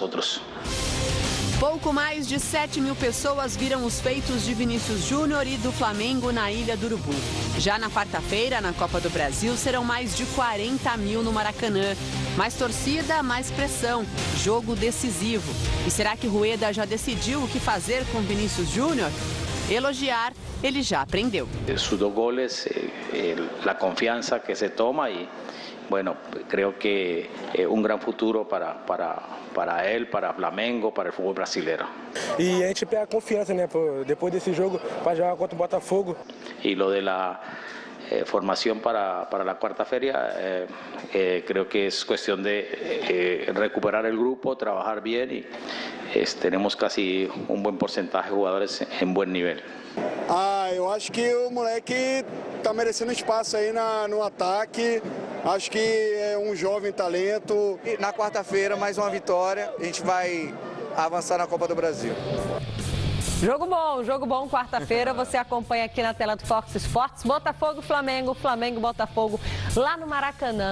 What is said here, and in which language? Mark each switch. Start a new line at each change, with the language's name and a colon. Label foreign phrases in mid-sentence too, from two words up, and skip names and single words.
Portuguese: Pouco mais de 7.000 pessoas viram os feitos de Vinícius Júnior e do Flamengo na Ilha do Urubu. Já na quarta-feira, na Copa do Brasil, serão mais de 40.000 no Maracanã. Mais torcida, mais pressão. Jogo decisivo. E será que Rueda já decidiu o que fazer com Vinícius Júnior? Elogiar, ele já aprendeu.
Spanish: Sus 2 goles,
Portuguese: a confiança que se toma e,
Spanish: bueno, creo que gran futuro
Portuguese: para ele, para o Flamengo, para o futebol brasileiro. E a gente pega confiança, né, depois desse jogo, para jogar contra o Botafogo.
Spanish: E lo de la formación para la cuarta-feira, creo que es cuestión de recuperar el grupo, trabajar bien y tenemos casi un buen porcentaje de jugadores en buen nivel.
Portuguese: Eu acho que o moleque está merecendo espaço aí no ataque. Acho que é jovem talento. E na quarta-feira, mais uma vitória. A gente vai avançar na Copa do Brasil. Jogo bom, quarta-feira, você acompanha aqui na tela do Fox Sports, Botafogo, Flamengo, Botafogo, lá no Maracanã.